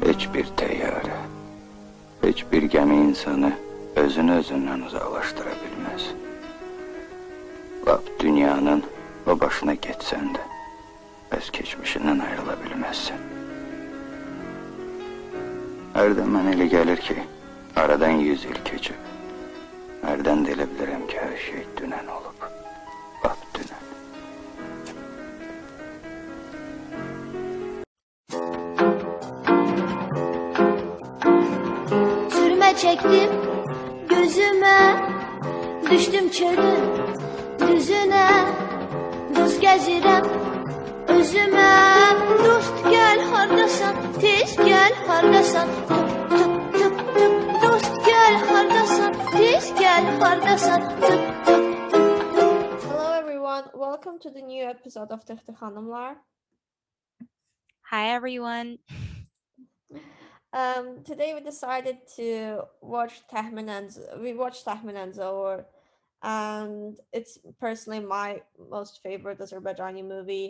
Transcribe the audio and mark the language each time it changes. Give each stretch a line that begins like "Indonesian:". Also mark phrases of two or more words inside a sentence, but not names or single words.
Azerbaijani: Hiçbir teyyare, hiçbir gemi insanı özünü özündən uzaqlaşdırabilməz. Lap dünyanın o başına geçsən də, öz keçmişindən ayrıla bilməzsən. Hərdən mənə elə gəlir ki, aradan 100 il keçib. Hərdən də elə bilirəm ki, hər şey dünən olub. Lap dünən. Sürme çektim gözüme, düştüm çölün düzüne. Dost gezirem özüme, dost gel hardasan, tez gel hardasan. Tıp tıp tıp tıp, dost gel hardasan, tez gel hardasan. Tıp tıp tıp tıp.
English: Hello everyone, welcome to the new episode of Tix Tix Xanimlar. Hi everyone. Today we decided to watch Tahmina and Zaur, and it's personally my most favorite Azerbaijani movie.